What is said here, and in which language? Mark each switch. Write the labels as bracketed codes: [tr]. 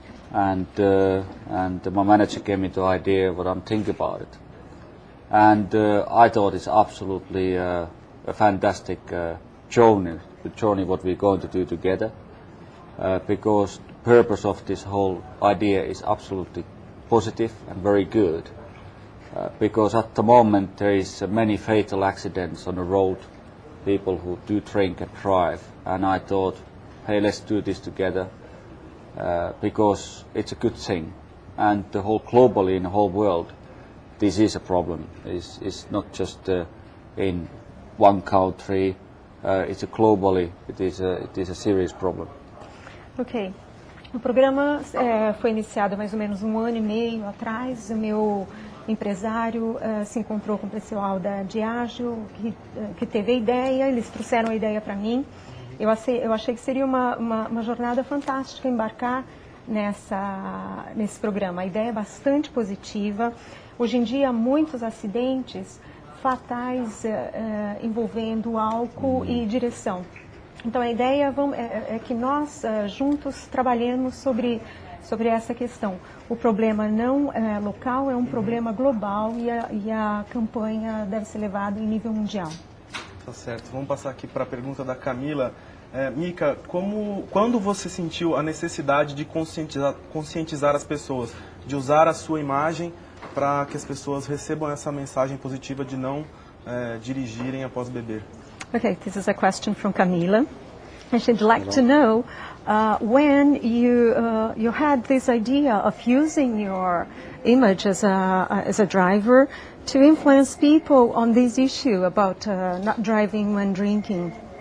[en] And my manager gave me the idea what I'm thinking about it, and I thought it's absolutely a fantastic journey what we're going to do together, because the purpose of this whole idea is absolutely positive and very good, because at the moment there is many fatal accidents on the road, people who do drink and drive, and I thought, hey, let's do this together. Because it's a good thing, and the whole globally in the whole world, this is a problem. It's not just in one country. It's globally. It is a serious problem. Ok. [pt] O programa foi iniciado há mais ou menos 1 ano e meio atrás. O meu empresário se encontrou com o pessoal da Diageo, que teve a ideia. Eles trouxeram a ideia para mim. Eu achei que seria uma jornada fantástica embarcar nesse programa. A ideia é bastante positiva. Hoje em dia, há muitos acidentes fatais envolvendo álcool e direção. Então, a ideia é que nós juntos trabalhemos sobre essa questão. O problema não é local, é um problema global e a campanha deve ser levada em nível mundial. Tá certo. Vamos passar aqui para a pergunta da Camila. Mika, quando você sentiu a necessidade de conscientizar as pessoas, de usar a sua imagem para que as pessoas recebam essa mensagem positiva de não dirigirem após beber? [en] Okay, this is a question from Camila. And she'd like to know when you had this idea of using your image as a driver to influence people on this issue about not driving when drinking.